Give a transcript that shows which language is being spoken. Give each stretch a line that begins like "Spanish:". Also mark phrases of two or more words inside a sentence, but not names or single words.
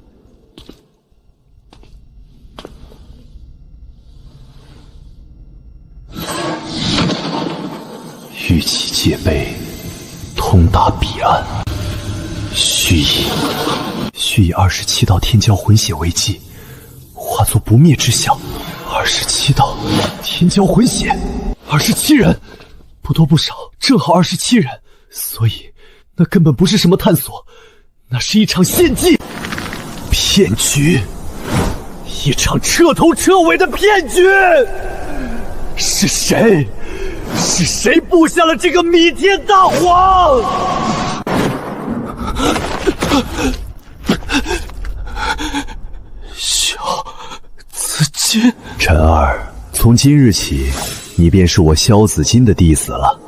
Chinese: 玉器界碑通達彼岸，須以27道天驕魂血為祭，化作不滅之象。27道天驕魂血，27人，不多不少，正好27人。所以那根本不是什麼探索，那是一場獻祭，騙局，一場徹頭徹尾的騙局。是誰？是誰布下了這個彌天大謊？小紫金，陳兒，從今日起，你便是我蕭紫金的弟子了。